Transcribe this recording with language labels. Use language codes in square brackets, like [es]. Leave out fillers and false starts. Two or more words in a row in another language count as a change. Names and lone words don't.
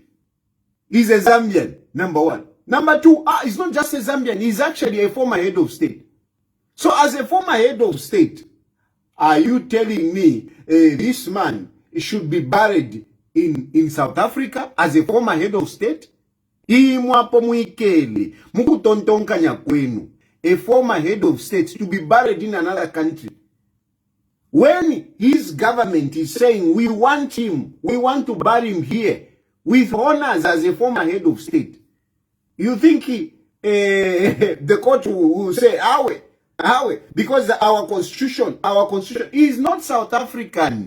[en] He's a Zambian, number one. Number two, he's not just a Zambian, he's actually a former head of state. So as a former head of state, are you telling me this man should be buried in South Africa as a former head of state? [bem] Imwapo mwikeli, mukutontonkanya kwenu, [en] a former head of state to be buried in another country. When his government is saying, we want him, we want to bury him here, with honors as a former head of state, you think the court will say, awe, because our constitution is not South African.